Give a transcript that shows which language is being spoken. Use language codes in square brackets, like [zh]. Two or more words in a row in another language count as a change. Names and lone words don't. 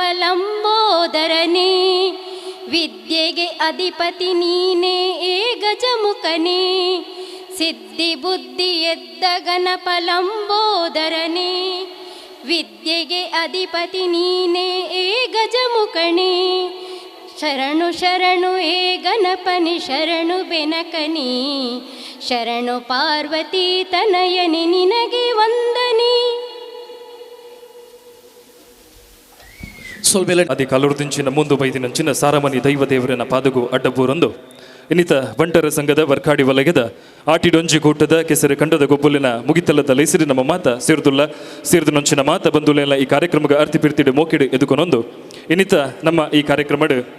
[kn] ಲಂಬೋದರನಿ ವಿದ್ಯೆಗೆ ಅಧಿಪತಿ ನೀನೇ ಏ ಗಜಮುಖನಿ ಸಿದ್ಧಿ ಬುದ್ಧಿ ಎದ್ದ ಗಣಪ ಲಂಬೋದರನಿ ವಿದ್ಯೆಗೆ ಅಧಿಪತಿ ನೀನೇ ಏ ಗಜಮುಖನಿ ಶರಣು ಶರಣು ಏ ಗಣಪನಿ ಶರಣು ಬೆನಕನಿ ಶರಣು ಪಾರ್ವತಿ ತನಯನಿ ನಿನಗೆ ವಂದನಿ [tcy] ಸೊಲ್ಬೆಲೆ ಅದಿ ಕಲುರ್ದಿಂಚಿನ ಮುಂದು ಬೈದಿನಂಚಿನ ಸಾರಮನಿ ದೈವ ದೇವರನ ಪಾದಗೂ ಅಡ್ಡಬೂರೊಂದು ಇನ್ನಿತ ಬಂಟರ ಸಂಘದ ವರ್ಕಾಡಿ ವಲಯದ ಆಟಿಡೊಂಜಿ ಕೂಟದ ಕೆಸರು ಕಂಡದ ಗೊಬ್ಬಲಿನ ಮುಗಿತಲ್ಲದ ಲೈಸಿರಿ ನಮ್ಮ ಮಾತ ಸೇರ್ದುನೊಂಚಿನ ಮಾತ ಬಂದುಲೆಲ್ಲ ಈ ಕಾರ್ಯಕ್ರಮದ ಅರ್ತಿ ಪಿರ್ತಿಡು ಮೋಕಿಡು ಎದುಕೊನೊಂದು ಇನ್ನಿತ ನಮ್ಮ ಈ ಕಾರ್ಯಕ್ರಮದ